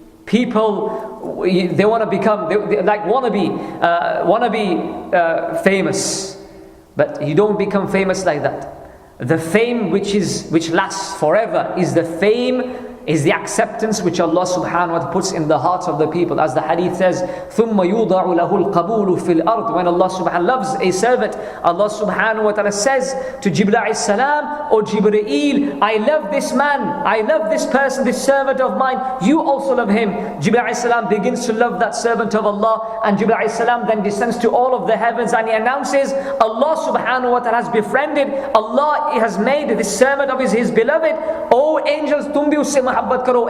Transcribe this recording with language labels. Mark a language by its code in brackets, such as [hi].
[en] People, they want to become, they want to be famous, but you don't become famous like that. The fame which lasts forever is the acceptance which Allah subhanahu wa ta'ala puts in the hearts of the people. As the hadith says, [ar] ثُمَّ يُوضَعُ لَهُ الْقَبُولُ فِي الْأَرْضِ. [en] When Allah subhanahu wa ta'ala loves a servant, Allah subhanahu wa ta'ala says to Jibreel alayhi salam, O Jibreel, I love this man, I love this person, this servant of mine, you also love him. Jibreel alayhi salam begins to love that servant of Allah, and Jibreel alayhi salam then descends to all of the heavens and he announces, Allah subhanahu wa ta'ala has befriended, Allah has made this servant of his beloved. O angels, [hi] tum bhi usse muhabbat karo.